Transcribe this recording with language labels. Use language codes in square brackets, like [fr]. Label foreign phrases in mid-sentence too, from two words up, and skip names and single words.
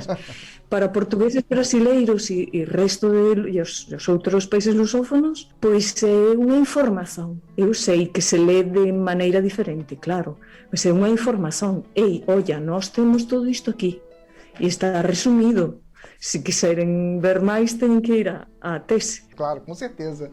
[gl] Para portugueses, brasileiros e resto os outros países lusófonos, pois é unha información. Eu sei que se lê de maneira diferente, claro, mas é unha información. Olla, nós temos todo isto aquí e está resumido. [pt] Se quiserem ver máis, têm que ir à tese. Claro, com certeza.